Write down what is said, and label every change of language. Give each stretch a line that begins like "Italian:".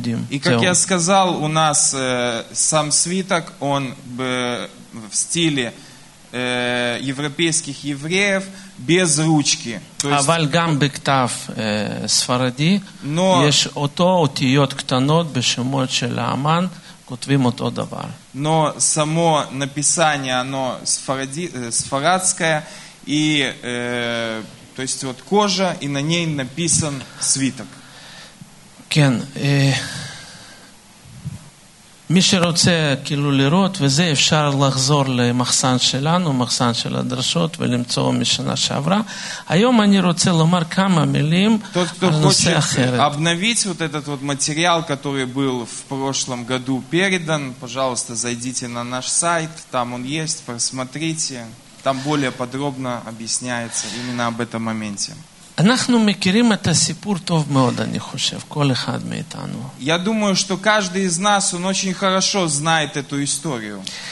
Russian: И как я сказал, у нас сам свиток, он в стиле европейских евреев, без ручки.
Hebrew: אבל גם בכתב ספרדי, יש אותו אותיות קטנות בשמות של האמן, כותבים אותו דבר.
Russian: Но само написание, оно сфарадское, и то есть вот кожа, и на ней написан свиток.
Hebrew: כן, מי שרוצה כאילו לראות, וזה אפשר לחזור למחסן שלנו, מחסן של הדרשות, ולמצוא משנה שעברה. היום אני רוצה לומר כמה מילים על נושא אחרת.
Russian: Тот, кто хочет обновить вот этот вот материал, который был в прошлом году передан, пожалуйста, зайдите на наш сайт, там он есть, просмотрите. Там более подробно объясняется именно об этом моменте.
Hebrew: אנחנו מכירים את הסיפור טוב מאוד, אני חושב, כל אחד מאיתנו.
Russian: Я думаю, что каждый из нас, он очень хорошо знает эту историю.